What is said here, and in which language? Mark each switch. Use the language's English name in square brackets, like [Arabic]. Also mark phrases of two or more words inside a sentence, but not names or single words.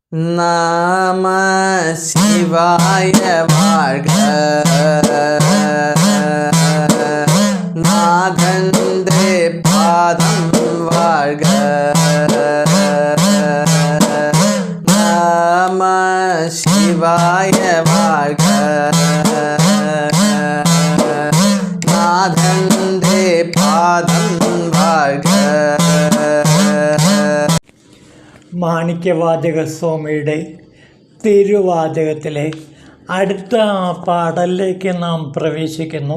[Tamil] நம சிவாய வாழ்க. நாதந்தே பாதம் வாழ்க. நம சிவாய வாழ்க. [Malayalam] നാഥന്റെ പാദം വാഴ്ക. മാണിക്യവാചക സ്വാമിയുടെ തിരുവാചകത്തിലെ അടുത്ത പാഠലിലേക്ക് നാം പ്രവേശിക്കുന്നു.